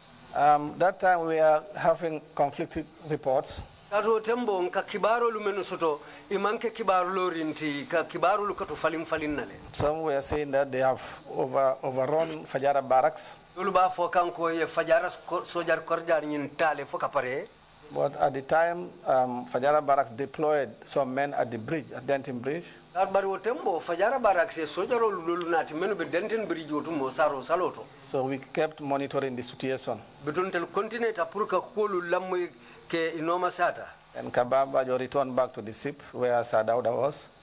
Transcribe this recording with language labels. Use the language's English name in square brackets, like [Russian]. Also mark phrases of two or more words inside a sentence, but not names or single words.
[English] That time we are having conflicting reports. [Mandingo] Kato tembo nka kibaro lumenu soto imanke kibaro lorinti ka kibaro lukato falim nale. [English] Some were saying that they have overrun Fajara barracks. [Mandingo] Uluba fo kanko ye Fajara sojar korjar nyin tale fo kapare. [English] But at the time, Fajara barracks deployed some men at the bridge, at Denton Bridge. So we kept monitoring the situation. And Kababajo returned back to the ship where Sadauda was.